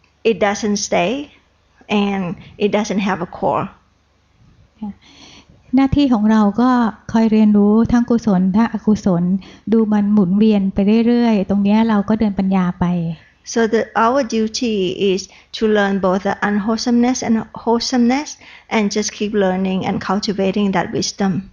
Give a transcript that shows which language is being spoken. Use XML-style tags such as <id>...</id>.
<en>It doesn't stay, and it doesn't have a core.</en> <th>หน้าที่ของเราก็คอยเรียนรู้ทั้งกุศลทั้งอกุศลดูมันหมุนเวียนไปเรื่อยๆตรงนี้เราก็เดินปัญญาไป</th> <en>So our duty is to learn both the unwholesomeness and wholesomeness, and just keep learning and cultivating that wisdom.</en>